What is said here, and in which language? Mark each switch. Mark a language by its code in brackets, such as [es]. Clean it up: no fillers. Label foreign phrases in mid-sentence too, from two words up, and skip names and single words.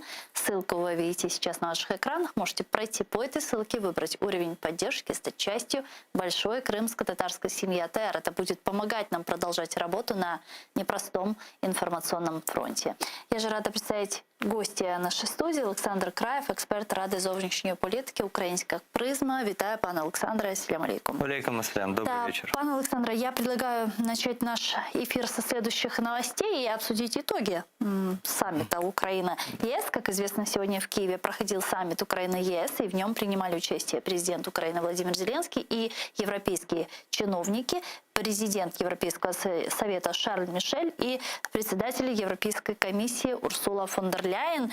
[ru] Ссылку вы видите сейчас на ваших экранах. Можете пройти по этой ссылке, выбрать уровень поддержки, стать частью большой крымско-татарской семьи АТР. Это будет помогать нам продолжать работу на непростом информационном фронте. Я же рада представить гостя нашей студии. [uk] Олександр Краєв, експерт Ради зовнішньої політики, Українська призма. Вітаю, пане Олександре. [ar] السلام عليكم. عليكم السلام. [ru] Добрый вечер. Пане Александре, я предлагаю начать наш эфир со следующих новостей и обсудить итоги саммита Украина-ЕС. Как известно, сегодня в Киеве проходил саммит Украина-ЕС, и в нем принимали участие президент Украины Владимир Зеленский и европейские чиновники, президент Европейского совета Шарль Мишель и председатель Европейской комиссии Урсула фон дер Ляйен.